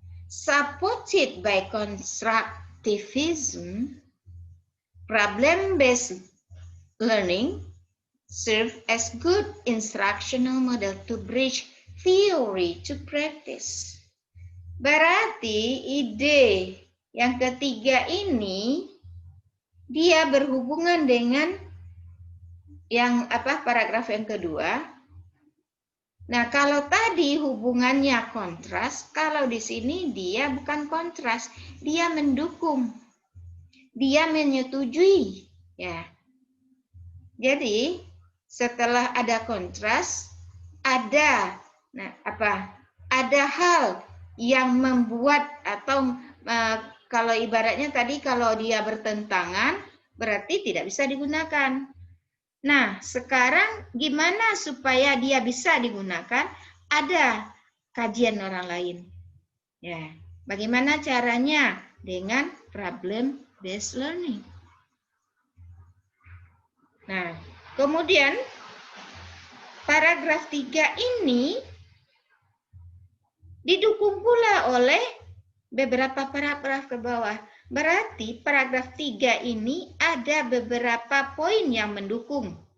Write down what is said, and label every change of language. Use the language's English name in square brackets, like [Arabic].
[English] Supported by constructivism, problem-based learning serve as good instructional model to bridge theory to practice. [Indonesian] Berarti ide yang ketiga ini dia berhubungan dengan yang paragraf yang kedua. Nah, kalau tadi hubungannya kontras, kalau di sini dia bukan kontras, dia mendukung. Dia menyetujui, ya. Jadi, setelah ada kontras, ada ada hal yang membuat atau kalau ibaratnya tadi kalau dia bertentangan berarti tidak bisa digunakan. Nah, sekarang gimana supaya dia bisa digunakan? Ada kajian orang lain. Ya, bagaimana caranya? Dengan problem based learning. Nah, kemudian paragraf 3 ini didukung pula oleh beberapa paragraf ke bawah. Berarti paragraf 3 ini ada beberapa poin yang mendukung.